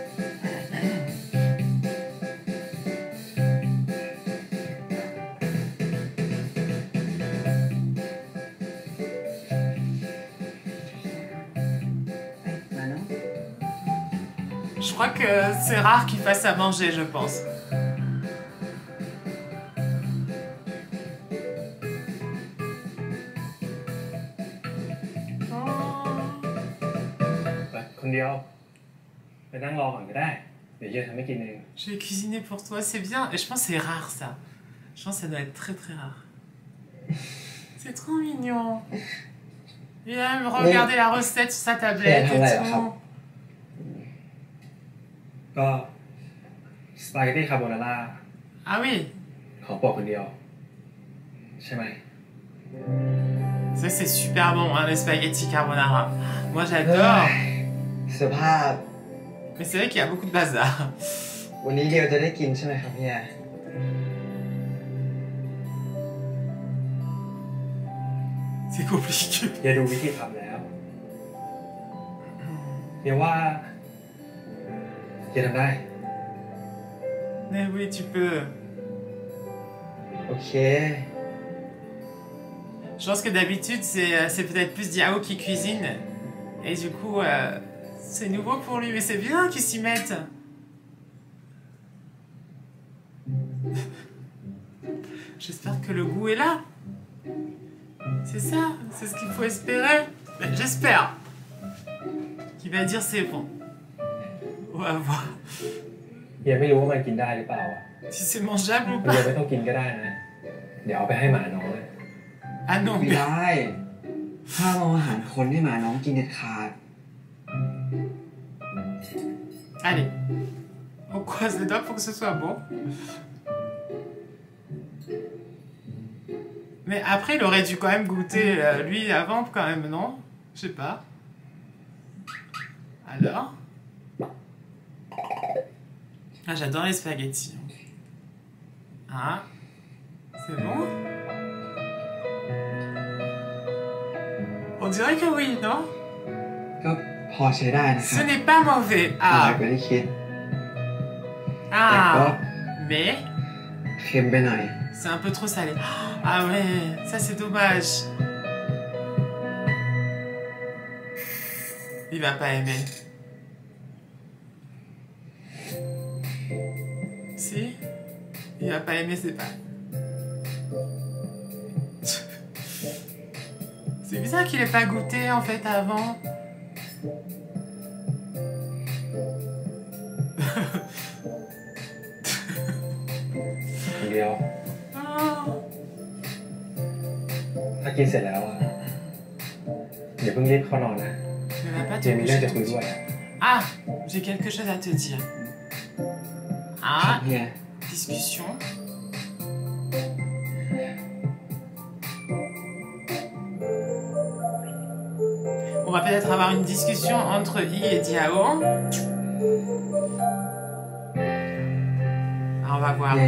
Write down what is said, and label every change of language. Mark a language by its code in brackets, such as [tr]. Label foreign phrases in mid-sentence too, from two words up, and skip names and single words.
[fr] Je crois que c'est rare qu'il fasse à manger, je pense. Oh. [th] คนเดียวไปนั่งรอก่อนก็ได้เดี๋ยวเฮียทำให้กินเอง [fr] Je vais cuisiner pour toi, c'est bien. Et je pense que c'est rare, ça. Je pense que ça doit être très très rare. C'est trop mignon. Il aime regarder la recette sur sa tablette et tout. [th] ก็สปาเกตตี้คาโบนาร่า [fr] Ah oui, [th] ขอบอกคนเดียวใช่ไหม [fr] ça c'est super bon, hein, les spaghettis carbonara. Moi j'adore. [th] สภาพ [fr] Mais c'est vrai qu'il y a beaucoup de bazar. [th] วันนี้เดียวจะได้กินใช่ไหมครับพี่แอ [fr] C'est compliqué. [th] เฮียดูวิธีทำแล้วเฮียว่าเฮียทำได้ [fr] Mais oui, tu peux. [th] โอเค [fr] Je pense que d'habitude c'est peut-être plus Diao qui cuisine. Et du coup, c'est nouveau pour lui. Mais c'est bien qu'il s'y mette. J'espère que le goût est là. C'est ça, c'est ce qu'il faut espérer. Ben, j'espère qu'il va dire c'est bon. On va voir [th] เฮียไม่รู้ว่ามันกินได้หรือเปล่าอ่ะ [fr] si c'est mangeable ou [th] เฮีย [fr] pas. [th] ไม่ต้องกินก็ได้นะ เดี๋ยวเอาไปให้หมาน้องเลย [fr] Ah non, [th] ไม่ [fr] mais... [th] ได้ห้ามเอาอาหารคนให้หมาน้องกินเด็ดขาด [fr] Allez. On croise les doigts pour que ce soit bon. Mais après, il aurait dû quand même goûter lui avant, quand même, non? Je sais pas. Alors? Ah, j'adore les spaghettis. Ah, c'est bon? On dirait que oui, non? [th] ก็พอใช้ได้นะค [fr] Ce [th] รับ [fr] n'est pas mauvais. [th] อร่อย [fr] Ah, [th] กว่าที่คิด [fr] ah. Mais [th] เค็มไปหน่อย [fr] c'est un peu trop salé. Ah ouais, ça c'est dommage. Il va pas aimer. Si? Il va pas aimer, c'est pas. C'est bizarre qu'il ait pas goûté en fait avant. [th] เดียว [fr] Oh. [th] ถ้ากินเสร็จแล้วอ่ะอย่าเพิ่งรีบเข้านอนนะ [fr] Ne va pas [th] เจ [fr] te [th] มีเรื่อง [fr] coucher [th] จะคุย [fr] tout de [th] ด้วย [fr] suite. Ah, j'ai quelque chose à te dire. [th] ครับ [fr] Ah, [th] เฮีย [fr] discussion. On va peut-être avoir une discussion entre I et Diao. Ah, on va voir.